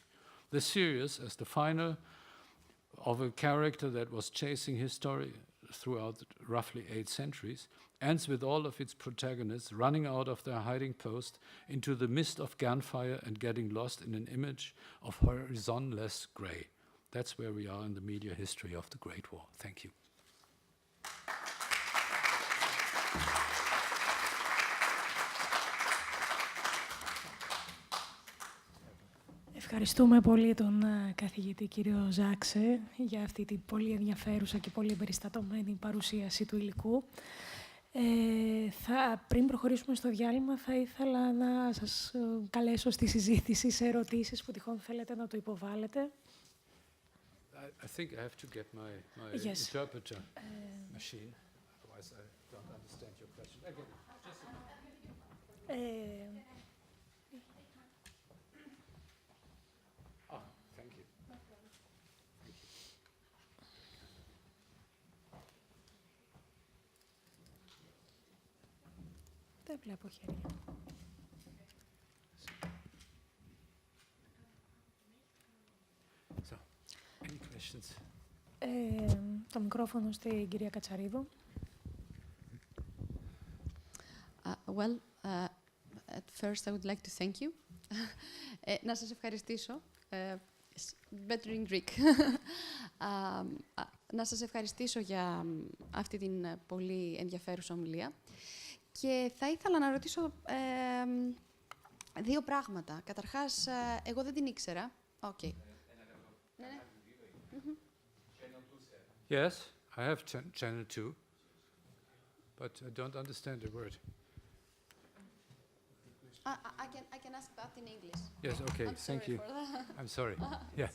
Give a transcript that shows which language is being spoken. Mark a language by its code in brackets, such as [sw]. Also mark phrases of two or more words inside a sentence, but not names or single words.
[en] The series, as the final of a character that was chasing history throughout roughly 8 centuries, ends with all of its protagonists running out of their hiding post into the mist of gunfire and getting lost in an image of horizonless grey. That's where we are in the media history of the Great War. Thank you. [el] Ευχαριστούμε πολύ τον καθηγητή κύριο Ζάξε για αυτή την πολύ ενδιαφέρουσα και πολύ εμπεριστατωμένη παρουσίαση του υλικού. Πριν προχωρήσουμε στο διάλειμμα, θα ήθελα να σας καλέσω στη συζήτηση σε ερωτήσεις που τυχόν θέλετε να το υποβάλλετε. [en] I think I have to get my Yes. interpreter machine, otherwise I don't understand your question. Again, thank you. [el] Δεν βλέπω χέρια. [en] So, any questions? [el] Το μικρόφωνο στην κυρία Κατσαρίδου. [en] At first I would like to thank you. [el] Να σας ευχαριστήσω. [en] Better in Greek. [el] Να σας ευχαριστήσω για αυτή την πολύ ενδιαφέρουσα ομιλία. Και θα ήθελα να ρωτήσω 2 πράγματα. Καταρχάς, εγώ δεν την ήξερα. [en] Okay. Yes, I have channel 2, but I don't understand a word. I can ask that in English. Yes, okay, thank you. For that. I'm sorry. Yeah.